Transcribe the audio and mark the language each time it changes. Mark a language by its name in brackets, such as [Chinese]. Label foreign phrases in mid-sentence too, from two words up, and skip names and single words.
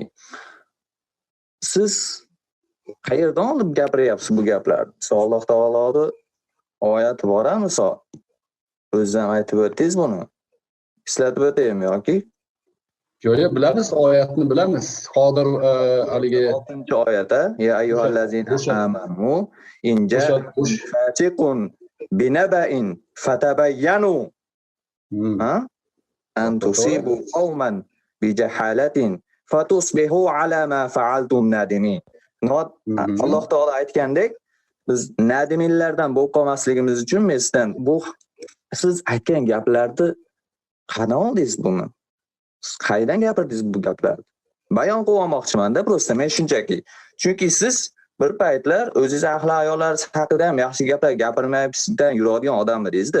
[Uzbek] Siz qayerdan olib gapiryapsiz bu gaplarni? Alloh taoloning oyati borami misol? O'zingizdan aytib o'tdingiz buni. Eslatib o'taymi yoki? Yo'q, bilamiz, oyatni bilamiz. Hozir haligi [Arabic] 6-oyat-a, يا أيها الذين آمنوا إن جاءكم فاسق بنبإ فتبينوا أن تصيبوا قوما بجهالة فتصبحوا على ما فعلتم نادمين. [Uzbek] Alloh taolo aytgandek, biz nadiminlardan bo'lib qolmasligimiz uchun sizdan bu siz aytgan gaplarni qanday oldingiz buni? Siz qaydan gapirdingiz bu gaplarni? Bayon qilmoqchiman-da, prosta men shunchaki. Chunki siz bir paytlar o'zingiz ahli ayollar haqida ham yaxshi gaplar gapirmayapsizdan yuradigan odam edingiz-da.